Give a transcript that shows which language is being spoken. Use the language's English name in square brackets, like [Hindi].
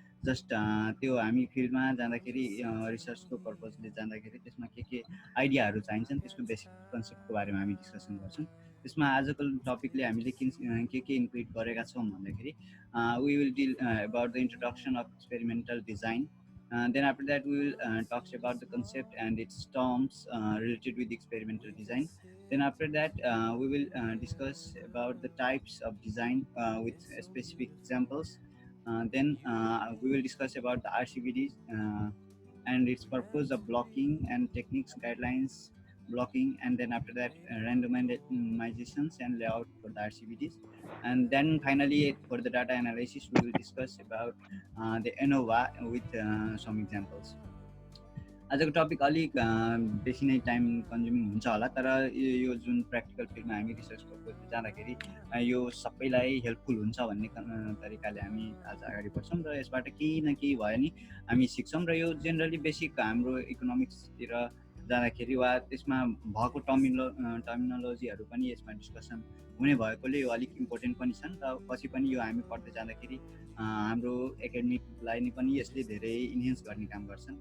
[Nepali] Just त्यो हामी फिल्डमा जाँदाखेरि रिसर्चको पर्पजले जाँदाखेरि त्यसमा के आइडियाहरू चाहिन्छन्, त्यसको बेसिक कन्सेप्टको बारेमा हामी डिस्कसन गर्छौँ। त्यसमा आजको टपिकले हामीले के इन्क्लुड गरेका छौँ भन्दाखेरि [English] we will deal about the introduction of experimental design. Then after that we will talk about the concept and its terms related with experimental design. Then after that we will discuss about the types of design with specific examples. Then we will discuss about the RCBDs and its purpose of blocking and techniques, guidelines, blocking, and then after that randomizations and layout for the RCBDs. And then finally for the data analysis we will discuss about the ANOVA with some examples. [Nepali] आजको topic अलिक बेसी नै time consuming हुन्छ होला, तर यो जुन practical फिल्डमा हामी रिसर्च पर्पजले जाँदाखेरि यो सबैलाई हेल्पफुल हुन्छ भन्ने तरिकाले हामी आज अगाडि बढ्छौँ र यसबाट केही न केही भयो नि हामी सिक्छौँ। र यो जेनरली बेसिक हाम्रो इकोनोमिक्सतिर जाँदाखेरि वा त्यसमा भएको टर्मिनोलोजीहरू पनि यसमा डिस्कसन हुने भएकोले यो अलिक इम्पोर्टेन्ट पनि छन् र पछि पनि यो हामी पढ्दै जाँदाखेरि हाम्रो एकाडेमिकलाई नै पनि यसले धेरै इन्हेन्स गर्ने काम गर्छन्।